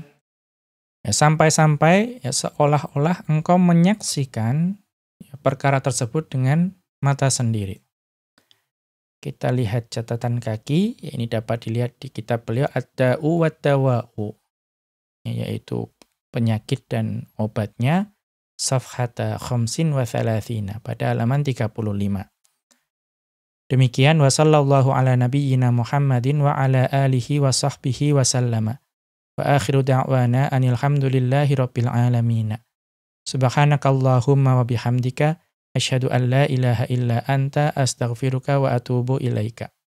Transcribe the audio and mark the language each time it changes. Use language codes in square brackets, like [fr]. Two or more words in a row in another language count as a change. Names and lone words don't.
[id] Ya, sampai-sampai ya seolah-olah engkau menyaksikan, ya, perkara tersebut dengan mata sendiri. Kita lihat catatan kaki, ya, ini dapat dilihat di kitab beliau Ad-Da'u wad-Dawa'u, ya, yaitu penyakit dan obatnya, [ar] صفحة خمس وثلاثين, [id] pada halaman 35. Demikian, [ar] وصلى الله على نبينا محمد وعلى آله وصحبه وسلم. وآخر دعوانا أن الحمد لله رب العالمين. سبحانك اللهم وبحمدك أشهد أن لا إله إلا أنت أستغفرك وأتوب إليك.